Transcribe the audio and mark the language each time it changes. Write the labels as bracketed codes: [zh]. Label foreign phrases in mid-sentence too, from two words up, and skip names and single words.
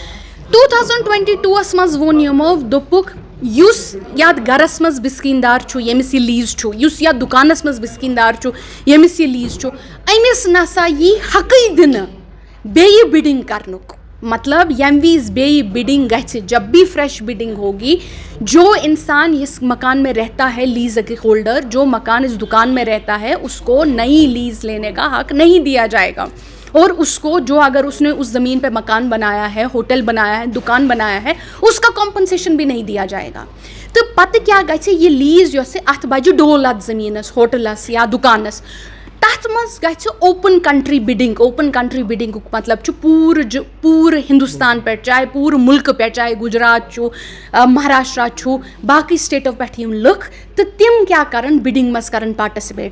[ks] 2022 منٛز ووٚن یِمو دوٚپُکھ یُس یَتھ گَرَس منٛز بِسکیٖندار چھُ ییٚمِس یہِ لیٖز چھُ, یُس یَتھ دُکانَس منٛز بِسکیٖندار چھُ ییٚمِس یہِ لیٖز چھُ, أمِس نَسا یی حقٕے دِنہٕ بیٚیہِ بِڈِنٛگ کَرنُک. مطلب ییٚمہِ وِزِ بیٚیہِ بِڈِنٛگ گژھِ, [ur] جب بھی [en] fresh bidding [ur] ہوگی, جو انسان اس مکان میں رہتا ہے [en] lease holder, [ur] جو مکان اس دکان میں رہتا ہے اس کو نئی لیز لینے کا حق نہیں دیا جائے گا. اور اس کو جو اگر اس نے اس زمین پہ مکان بنایا ہے, ہوٹل بنایا ہے, دکان بنایا ہے, اس کا کمپنسیشن بھی نہیں دیا جائے گا. [ks] تو پتہ کیا گژھِ یہ لیز یۄس اتھ بجہِ ڈول اتھ زٔمیٖنس, ہوٹلس یا دُکانس, تَتھ منٛز گژھِ [en] open country bidding. open country [ks] بِڈِنٛگُک مطلب چھُ پوٗرٕ ہندوستان پٮ۪ٹھ, چاہے پوٗرٕ مُلکہٕ پٮ۪ٹھ, چاہے گُجرات چھُ, مہاراشٹرا چھُ, باقٕے سٹیٹو پٮ۪ٹھ یِم لُکھ, تہٕ تِم کیٛاہ کَرَن بِڈِنٛگ منٛز کَرَن پاٹِسِپیٹ.